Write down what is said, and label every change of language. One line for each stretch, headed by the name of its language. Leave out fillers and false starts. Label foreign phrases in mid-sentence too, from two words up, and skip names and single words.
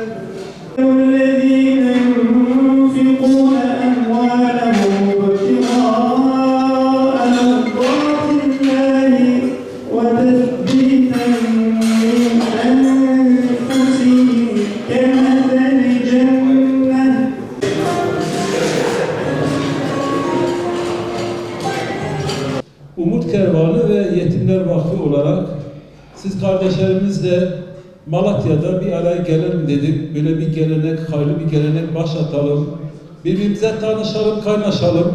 Arabic: الذين ينفقون أموالهم ابتغاء مرضات الله وتثبيتا من أنفسهم كمثل جنة
Turkish: Umut Kervanı ve Yetimler Vakfı olarak siz kardeşlerimizle Malatya'da bir araya gelelim dedik. Böyle bir gelenek, hayırlı bir gelenek başlatalım. Birbirimize tanışalım, kaynaşalım.